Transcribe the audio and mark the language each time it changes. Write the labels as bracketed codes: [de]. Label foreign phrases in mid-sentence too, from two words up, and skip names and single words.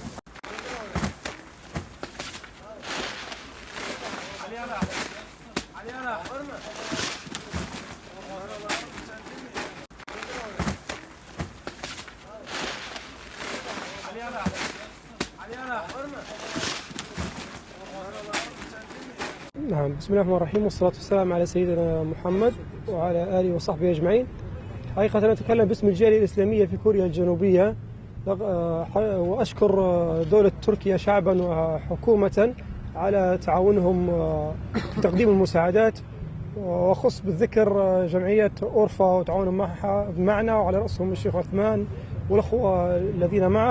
[tr] Ali Ana. Ali Ana. Var mı? Ali Ana. Ali Ana. Var mı? [ar] نعم بسم الله الرحمن الرحيم والصلاة والسلام على سيدنا محمد وعلى آله وصحبه أجمعين. حقيقة أتكلم باسم الجالية الإسلامية في كوريا الجنوبية وأشكر دولة تركيا شعبا وحكومة على تعاونهم في تقديم المساعدات، وأخص بالذكر جمعية أورفا وتعاونهم معنا وعلى رأسهم الشيخ عثمان والأخوة الذين معه.